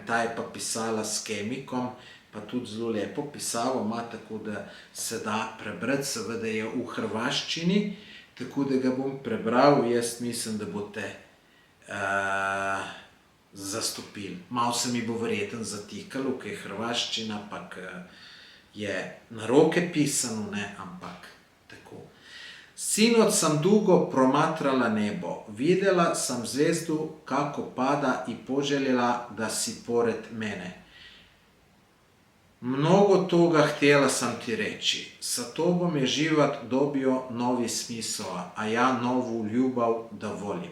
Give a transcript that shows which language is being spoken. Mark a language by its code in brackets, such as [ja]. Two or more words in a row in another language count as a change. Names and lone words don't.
[sl] Ta je pa pisala s kemikom, pa tudi zelo lepo pisavo ima, tako da se da prebrati, seveda je v hrvaščini, tako da ga bom prebral, jaz mislim, da boste zastopili. Malo se mi bo verjetno zatikalo, ker je hrvaščina, pa je na roke pisano, ne, ampak tako. [hr] Sinoć sam dugo promatrala nebo, vidjela sam zvezdu kako pada i poželjela da si pored mene. Mnogo toga htjela sam ti reći, sa tobom je život dobio novi smisao, a ja novu ljubav da volim.